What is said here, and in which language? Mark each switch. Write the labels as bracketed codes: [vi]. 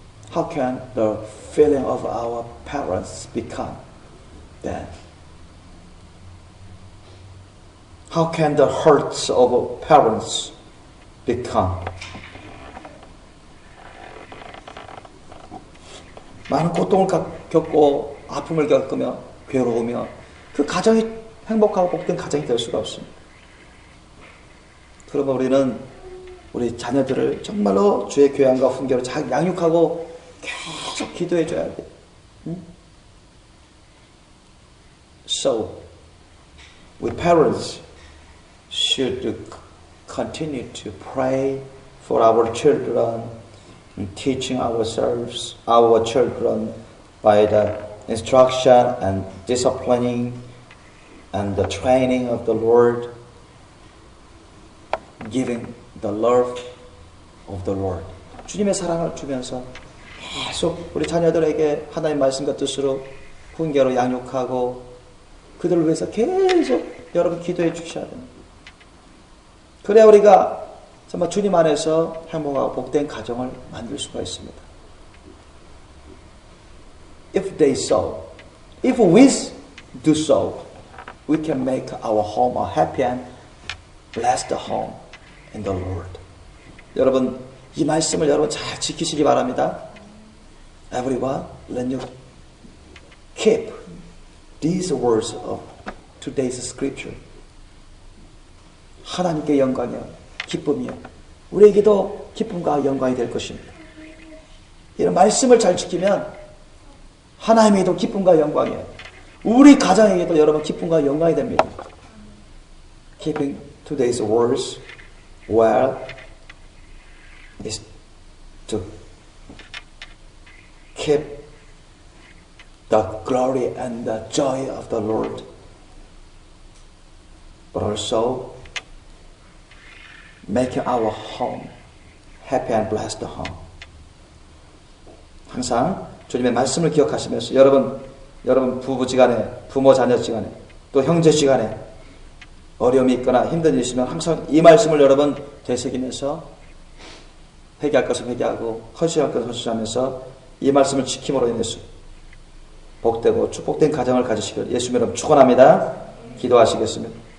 [en] How can the feeling of our parents become then? How can the hurts of our parents become? [ko] 많은 고통을 겪고 아픔을 겪으며 괴로우며 그 가정이 행복하고 복된 가정이 될 수가 없습니다. 그러면 우리는 우리 자녀들을 정말로 주의 교양과 훈계로 잘 양육하고 계속 기도해 줘야 돼. [en] So, we parents should continue to pray for our children, teaching our children by the instruction and disciplining and the training of the Lord, giving the love of the Lord. [ko] 주님의 사랑을 주면서 계속 우리 자녀들에게 하나님의 말씀과 뜻으로 훈계로 양육하고 그들을 위해서 계속 여러분 기도해 주셔야 됩니다. 그래야 우리가 정말 주님 안에서 행복하고 복된 가정을 만들 수가 있습니다. [en] If they so, if we do so, we can make our home a happy and blessed home in the Lord. [ko] 여러분, 이 말씀을 여러분 잘 지키시기 바랍니다. [en] Everyone, let you keep these words of today's scripture. [ko] 하나님께 영광이요, 기쁨이요. 우리에게도 기쁨과 영광이 될 것입니다. 이런 말씀을 잘 지키면 하나님에게도 기쁨과 영광이에요. 우리 가정에게도 여러분 기쁨과 영광이 됩니다. [en] Keeping today's words well is to keep the glory and the joy of the Lord, but also making our home happy and blessed home. [ko] 항상 주님의 말씀을 기억하시면서 여러분 부부지간에, 부모 자녀지간에, 또 형제지간에 어려움이 있거나 힘든 일이 있으면 항상 이 말씀을 여러분 되새기면서 회개할 것을 회개하고 헌신할 것을 헌신하면서 이 말씀을 지킴으로 인해서 복되고 축복된 가정을 가지시길 예수님 이름 축원합니다. 기도하시겠습니다.